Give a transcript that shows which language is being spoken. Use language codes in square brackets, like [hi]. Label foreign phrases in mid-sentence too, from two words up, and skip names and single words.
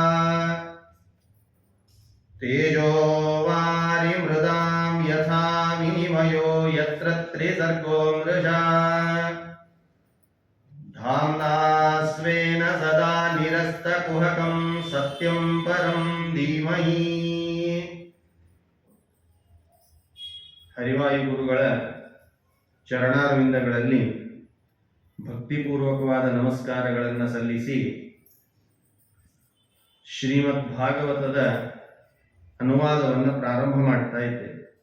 [sa] तेजो वारिमृदां यथा विनिमयो यत्र त्रिसर्गो मृषा धाम्ना स्वेन सदा निरस्तकुहकं सत्यं परं धीमहि. [kn] ಹರಿವಾಯು ಗುರುಗಳ ಚರಣಾರವಿಂದಗಳಲ್ಲಿ ಭಕ್ತಿಪೂರ್ವಕವಾದ ನಮಸ್ಕಾರಗಳನ್ನು ಸಲ್ಲಿಸಿ ಶ್ರೀಮದ್ ಭಾಗವತದ ಅನುವಾದವನ್ನು ಪ್ರಾರಂಭ ಮಾಡ್ತಾ ಇದ್ದೇವೆ.